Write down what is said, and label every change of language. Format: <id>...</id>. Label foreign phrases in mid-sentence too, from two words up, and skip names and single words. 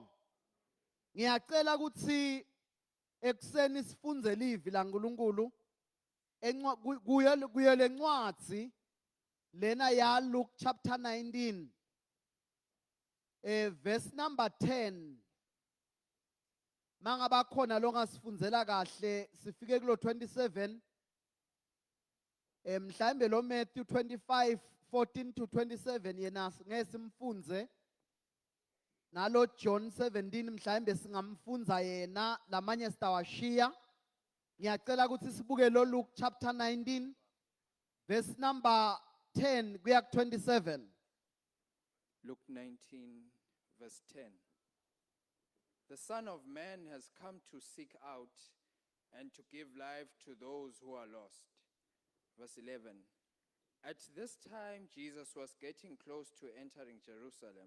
<ss>Ngiyacela ukuthi ekseni sifunze livi la nkulunkulu kuyo lencwadzi lena ya</ss> <en>Luke chapter 19 verse number 10.</en> <ss>Mangaba khona longasifundzela kahle sifike kulo 27. Mhlawumbe lo Matthew 25:14 to 27 yena ngesimfunze. Nalo John 17 mhlawumbe singamfunza yena lamanye sitawashiya. Ngiyacela ukuthi sibuke lo</ss> <en>Luke chapter 19 verse number 10</en> <ss>kuya ku 27.</ss> <en>Luke 19 verse 10. The Son of Man has come to seek out and to give life to those who are lost. Verse 11. At this time Jesus was getting close to entering Jerusalem.</en>